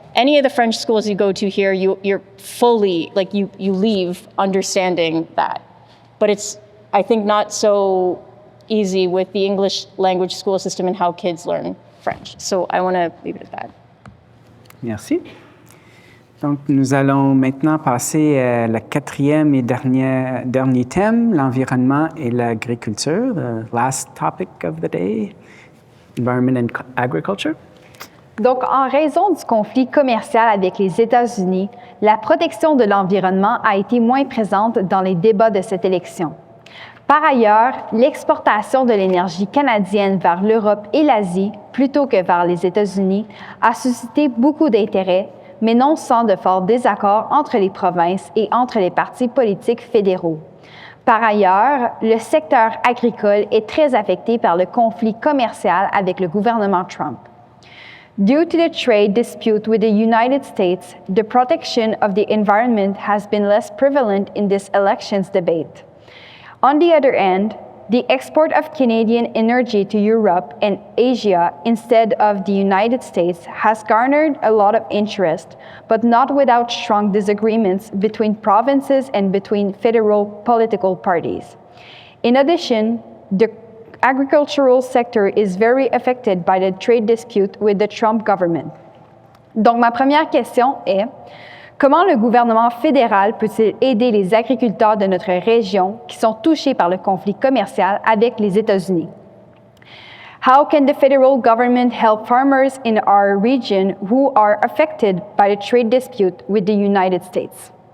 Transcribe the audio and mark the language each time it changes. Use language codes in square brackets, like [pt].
[en] Any of the French schools you go to here, you're fully, like you leave understanding that. But it's, I think, not so easy with the English language school system and how kids learn French. So I want to leave it at that. [fr] Merci. Donc, nous allons maintenant passer à le quatrième et dernier thème, l'environnement et l'agriculture, [en] the last topic of the day, environment and agriculture. [fr] Donc, en raison du conflit commercial avec les États-Unis, la protection de l'environnement a été moins présente dans les débats de cette élection. Par ailleurs, l'exportation de l'énergie canadienne vers l'Europe et l'Asie, plutôt que vers les États-Unis, a suscité beaucoup d'intérêt, mais non sans de forts désaccords entre les provinces et entre les partis politiques fédéraux. Par ailleurs, le secteur agricole est très affecté par le conflit commercial avec le gouvernement Trump. [en] Due to the trade dispute with the United States, the protection of the environment has been less prevalent in this elections debate. On the other hand, the export of Canadian energy to Europe and Asia instead of the United States has garnered a lot of interest, but not without strong disagreements between provinces and between federal political parties. In addition, the agricultural sector is very affected by the trade dispute with the Trump government. [fr] Donc, ma première question est, comment le gouvernement fédéral peut-il aider les agriculteurs de notre région qui sont touchés par le conflit commercial avec les États-Unis? [en] How can the federal government help farmers in our region who are affected by the trade dispute with the United States?